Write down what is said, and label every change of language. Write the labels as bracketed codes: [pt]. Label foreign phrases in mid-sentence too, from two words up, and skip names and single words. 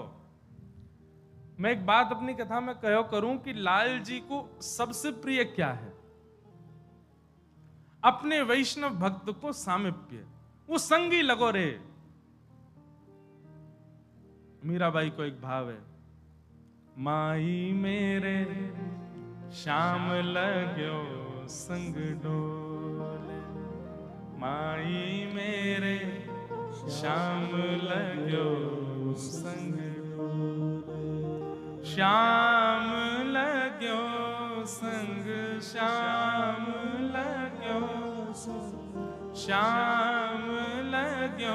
[hi] मैं एक बात अपनी कथा में कहो करूं कि लाल जी को सबसे प्रिय क्या है? अपने वैष्णव भक्त को सामिप्य, वो संगी लगो रे। मीराबाई को एक भाव है, माई मेरे श्याम लगो संग डोले, माई मेरे श्याम लगो संग डोले, श्याम लगो संग, श्याम लगो संग, श्याम लगो